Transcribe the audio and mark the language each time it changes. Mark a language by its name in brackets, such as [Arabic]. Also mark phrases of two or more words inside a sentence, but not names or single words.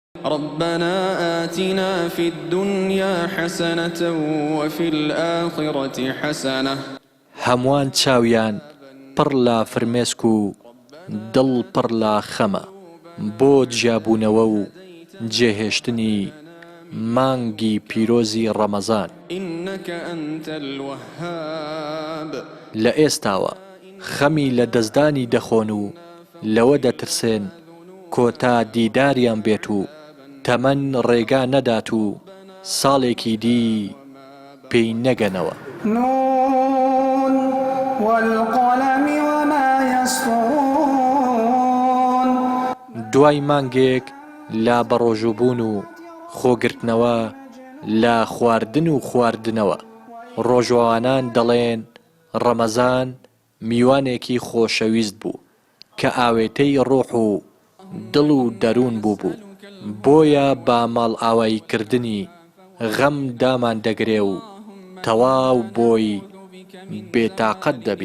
[Arabic] ربنا آتنا في الدنيا حسنة وفي الآخرة حسنة. [Central Kurdish] هەمووان چاویان پڕ لە فرمێسک و دڵ پڕ لە خەمە بۆ جیابوونەوە و جێهێشتنی مانگی پیرۆزی ڕەمەزان. [Arabic] إنك أنت الوهاب. [Central Kurdish] لە ئێستاوە خەمی لە دەستدانی دەخۆن و لەوە دەترسێن کۆتا دیداریان بێت و تەمەن ڕێگا نەدات و ساڵێکی دی پێی نەگەنەوە. [Arabic] نون والقلم وما يسطرون. [Central Kurdish] دوای مانگێک لا بەڕۆژوبوون و خۆگرتنەوە لا خواردن و خواردنەوە ڕۆژوانان دەڵێن ڕەمەزان میوانێکی خۆشەویست بوو کە ئاوێتەی ڕۆح و دڵ و دەروون بوو بۆیە با ماڵ ئاواییکردنی غەم دامان دەگرێ و تەواو بۆی بێتاقەت دەبین.